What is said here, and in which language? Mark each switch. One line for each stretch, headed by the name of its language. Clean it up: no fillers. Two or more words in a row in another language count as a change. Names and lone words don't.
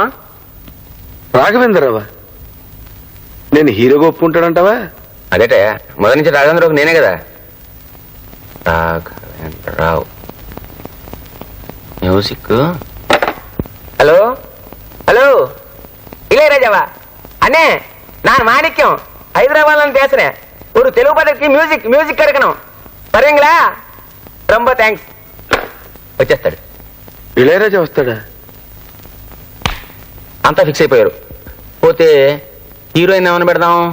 Telugu: రాఘవేంద్రరావా? నేను హీరోగా ఒప్పుకుంటాడంటావా? అదేటే మొదటి నుంచి రాఘవేంద్రరావు నేనే కదా. రాఘవేంద్రరావు మ్యూజిక్. హలో హలో,
Tamil: இளையராஜாவா? அண்ணே, நான் மாணிக்கம், ஹைதராபாத்ல பேசுறேன். ஒரு தெலுங்கு படத்துக்கு மியூசிக் எடுக்கணும், வரீங்களா?
Telugu: ரொம்ப థ్యాంక్స్. వచ్చేస్తాడు. ఇళయరాజా వస్తాడా? అంతా ఫిక్స్ అయిపోయారు. పోతే హీరోయిన్ ఏమైనా పెడదాం?